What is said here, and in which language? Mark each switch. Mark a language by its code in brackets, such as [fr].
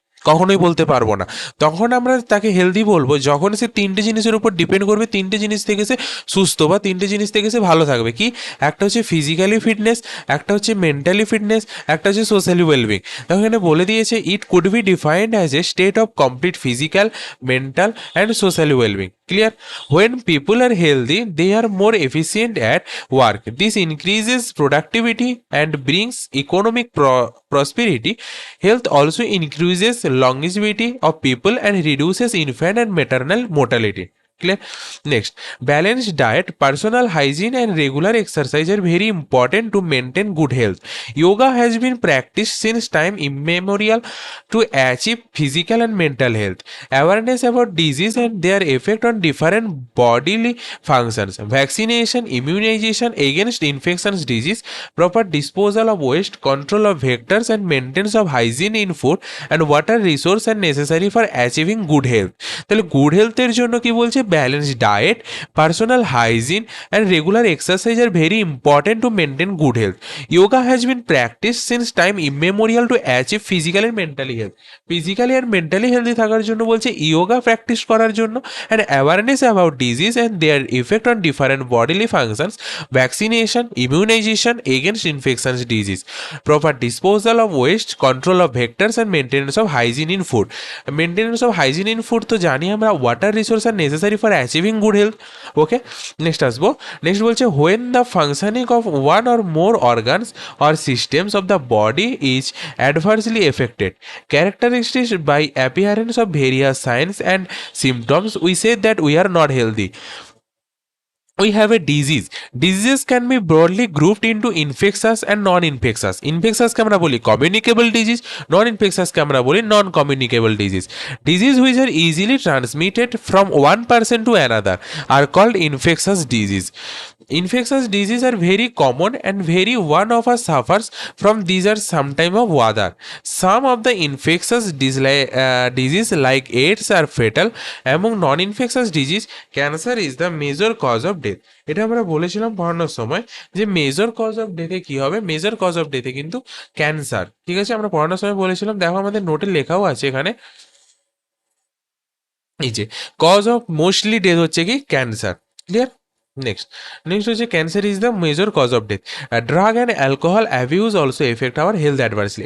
[bn] কখনোই বলতে পারবো না। তখন আমরা তাকে হেলদি বলবো যখন সে তিনটে জিনিসের উপর ডিপেন্ড করবে, তিনটে জিনিস থেকে সে সুস্থ বা তিনটে জিনিস থেকে সে ভালো থাকবে। কি? একটা হচ্ছে ফিজিক্যালি ফিটনেস, একটা হচ্ছে মেন্টালি ফিটনেস, একটা হচ্ছে সোশ্যালি ওয়েলবিং। তখন এখানে বলে দিয়েছে [en] It could be defined as a state of complete physical, mental and socially wellbeing. Clear? When people are healthy, they are more efficient at work. This increases productivity and brings economic prosperity. Health also increases longevity of people and reduces infant and maternal mortality. Clear? Next, balanced diet, personal hygiene, and regular exercise are very important to maintain good health. Yoga has been practiced since time immemorial to achieve physical and mental health. Awareness about disease and their effect on different bodily functions. Vaccination, immunization against infectious disease, proper disposal of waste, control of vectors, and maintenance of hygiene in food and water resource are necessary for achieving good health. [bn] তাহলে good হেলথের জন্য কি বলছে? [en] Balance diet, personal hygiene and regular exercise are very important to maintain good health. Yoga has been practice since time immemorial to achieve physical and mentally health. [bn] Physically আর mentally healthy থাকার জন্য বলছে yoga practice করার জন্য, [en] And awareness about disease and their effect on different bodily functions, vaccination, immunization against infections disease, proper disposal of waste, control of vectors and maintenance of hygiene in food. Maintenance of hygiene in food [bn] তো জানি আমরা, [en] Water resource আর necessary for achieving good health. Okay, next আসবো। Next বলছে when the functioning of one or more organs or systems of the body is adversely affected, characteristics by appearance of various signs and symptoms, we say that we are not healthy. We have a disease. Diseases can be broadly grouped into infectious and non-infectious. [bn] Infectious কে আমরা বলি communicable disease, non-infectious কে আমরা বলি non-communicable disease. [en] Disease which are easily transmitted from one person to another are called infectious disease. Infectious diseases are very common and very one of us suffers from these are sometime of other. Some of the infectious disease like AIDS are fatal. Among non-infectious disease, cancer is the major cause of death. [bn] এটা আমরা বলেছিলাম পড়ানোর সময় যে major cause of ডেথে কি হবে, major cause of ডেথে কিন্তু cancer. ঠিক আছে, আমরা পড়ানোর সময় বলেছিলাম, দেখো আমাদের নোটে লেখাও আছে এখানে, এই যে কজ অফ মোস্টলি ডেথ হচ্ছে কি ক্যান্সার। ক্লিয়ার? [en] Next হচ্ছে cancer is the major cause of death. Drug and alcohol abuse also effect our health adversely.